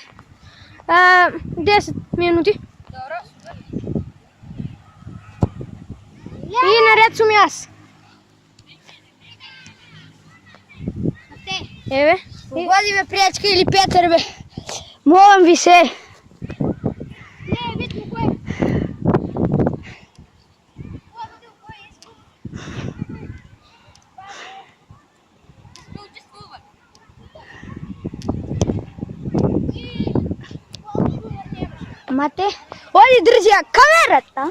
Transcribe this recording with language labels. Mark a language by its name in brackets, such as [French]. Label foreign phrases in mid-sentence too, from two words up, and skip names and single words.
[Macedonian] 10 минути. Добро. И наред сум јас. Мате. Еве. [Bulgarian] Погоди ме пречка или Петър бе. [Serbian] Molim vi se. Ne, bitno koje. [Macedonian] Мате, оди држи камерата.